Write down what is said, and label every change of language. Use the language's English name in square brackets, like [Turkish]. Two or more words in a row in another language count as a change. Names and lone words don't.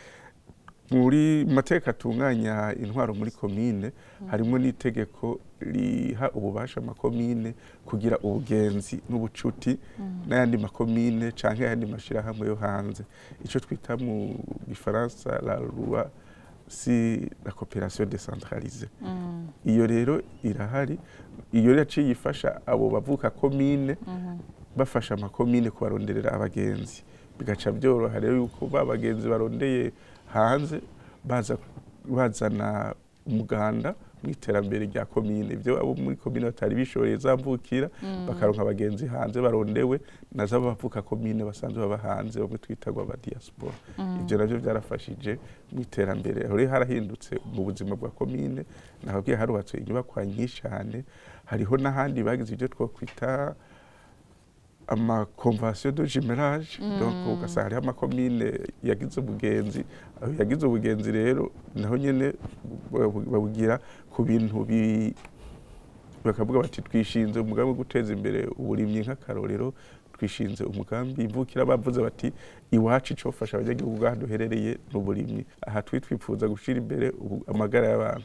[Rundi] Muri mateka atunganya intwaro muri komine harimo n'itegeko riha ububasha amakomine kugira ubugenzi n'ubucuti n'ayandi makomine canke ayandi mashirahamwe yo hanze, ico twita mu Gifaransa [French] la loi si la coopération décentralisée. [Rundi] Iyo rero irahari, iyo yaciye ifasha abo bavuka komine bafasha amakomine kubaronderera abagenzi, bigaca byoroha rero yuko babagenzi barondeye hanze bazana umuganda mu iterambere rya komine. Ibyo abo muri komine batari bishoreye zamvukira bakaronka abagenzi hanze barondewe na zabo bavuka komine basanzwe baba hanze bamwe twitagwa aba diaspora. Ibyo navyo byarafashije mu iterambere. Aho harahindutse mu buzima bwa komine, nahabwiye harubatswe inyubakwa nyinshi cyane. Hariho n'ahandi bagize ibyo twokwita ama [French] convention de jumelage, [Rundi] donc ugasanga hariho amakomine yagize ubugenzi rero naho nyene babugira ku bintu bakavuga bati twishinze umugambi wo guteza imbere uburimyi nk'akarorero twishinze umugambi ivukira bavuze bati iwacu icofasha abanyagihugu bwaho duherereye n'uburimyi aha twipfuza gushira imbere amagara y'abantu.